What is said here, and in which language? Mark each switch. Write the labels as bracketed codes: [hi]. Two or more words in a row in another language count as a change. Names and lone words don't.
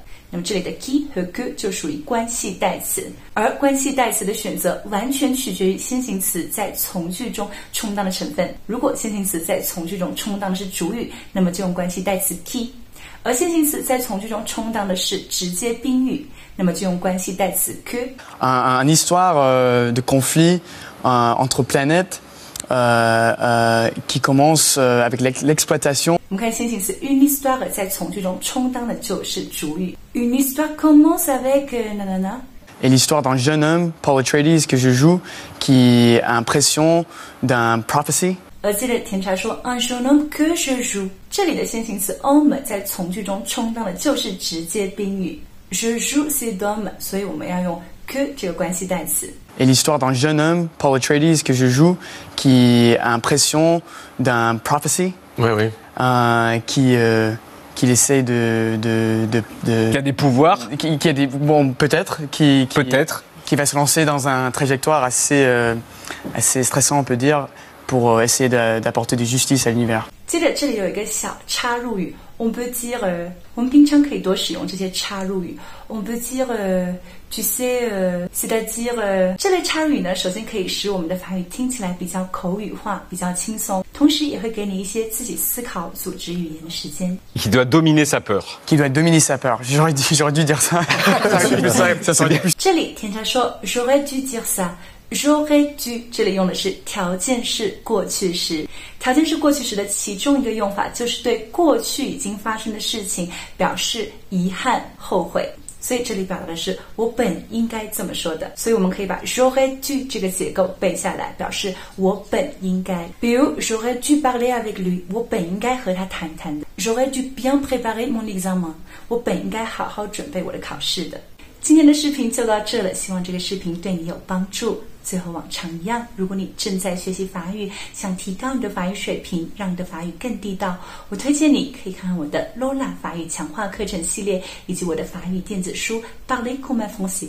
[zh] 那么这里的 qui 和 que 就属于关系代词，而关系代词的选择完全取决于先行词在从句中充当的成分。如果先行词在从句中充当的是主语，那么就用关系代词 qui； 而先行词在从句中充当的是直接宾语，那么就用关系代词 que。 [fr] Une histoire de conflit entre planètes qui commence avec l'exploitation. [zh] 我们看先行词 [fr] une histoire [zh] 在从句中充当的就是主语。 [fr] Une histoire commence avec nanana. Et l'histoire d'un jeune homme, Paul Atreides, que je joue, qui a l'impression d'un prophecy. [zh] 而接着甜茶说 [fr] un jeune homme que je joue， [zh] 这里的先行词 homme 在从句中充当的就是直接宾语。 [fr] Je joue c'est d'homme， [zh] 所以我们要用 que 这个关系代词。 [fr] Et l'histoire d'un jeune homme, Paul Atreides, que je joue, qui a l'impression d'un prophecy. Oui, oui. Qu'il essaie Qui a des pouvoirs. Qui a des... Bon, peut-être. Peut-être. Qui va se lancer dans un trajectoire assez stressant, on peut dire, pour essayer d'apporter de justice à l'univers. [zh] 接着这里有一个小插入语 [fr] on peut dire [zh] 我们平常可以多使用这些插入语 [fr] on peut dire tu sais c'est-à-dire [zh] 这类插入语呢，首先可以使我们的法语听起来比较口语化，比较轻松，同时也会给你一些自己思考组织语言的时间。 [fr] Qui doit dominer sa peur. Qui doit dominer sa peur. J'aurais dû dire ça. Ça serait plus. [zh] 这里甜茶说 [fr] j'aurais dû dire ça。 J'aurais dû [zh] 这里用的是条件式过去时，条件式过去时的其中一个用法就是对过去已经发生的事情表示遗憾、后悔，所以这里表达的是我本应该这么说的，所以我们可以把 [fr] j'aurais dû [zh] 这个结构背下来，表示我本应该。 [fr] 比如 j'aurais dû parler avec lui， [zh] 我本应该和他谈谈的。 [fr] J'aurais dû bien préparer mon examen， [zh] 我本应该好好准备我的考试的。今天的视频就到这了，希望这个视频对你有帮助。最后往常一样，如果你正在学习法语，想提高你的法语水平，让你的法语更地道，我推荐你可以看看我的 Lola 法语强化课程系列，以及我的法语电子书 Parler comme un Français。